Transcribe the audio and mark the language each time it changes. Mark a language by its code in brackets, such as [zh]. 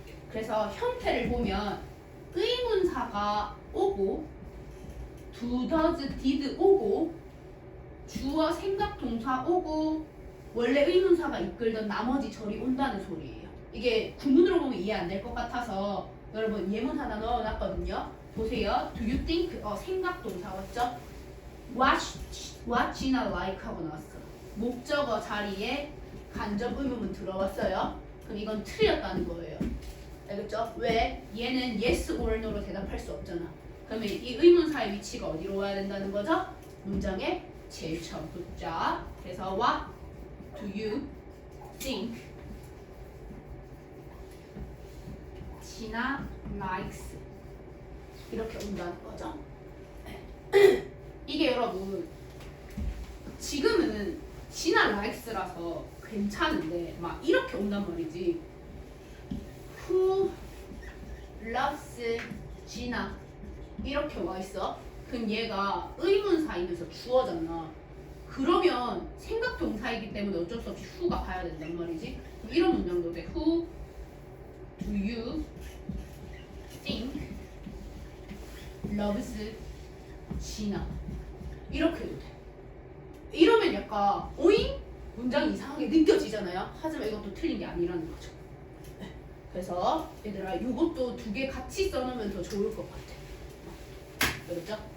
[ko] 그래서 형태를 보면 의문사가 오고 do, does, did 오고 주어, 생각, 동사 오고 원래 의문사가 이끌던 나머지 절이 온다는 소리예요. 이게 구문으로 보면 이해 안 될 것 같아서 여러분 예문 하나 넣어놨거든요. 보세요. [en] Do you think? [ko] 생각 동사 왔죠? [en] What Gina like [ko] 하고 나왔어. 목적어 자리에 간접 의문문 들어왔어요. 그럼 이건 틀렸다는 거예요. 알겠죠? 왜? 얘는 yes or no로 대답할 수 없잖아. 그러면 이 의문사의 위치가 어디로 와야 된다는 거죠? 문장의 제일 처음 붙자. 그래서 [en] Do you think 진아 likes [ko] 이렇게 온다는 거죠. 이게 여러분 지금은 진아 likes라서 괜찮은데 막 이렇게 온단 말이지. [en] Who loves [ko] 진아 이렇게 와 있어. 그럼 얘가 의문사이면서 주어잖아. 그러면 생각 동사이기 때문에 어쩔 수 없이 who가 가야 된단 말이지. 이런 문장도 돼. [en] Who do you think loves 진아 [ko] 이렇게도 돼. 이러면 약간 오잉? 문장이 이상하게 느껴지잖아요. 하지만 이것도 틀린 게 아니라는 거죠. 네. 그래서 얘들아 이것도 두 개 같이 써놓으면 더 좋을 것 같아. 알겠죠?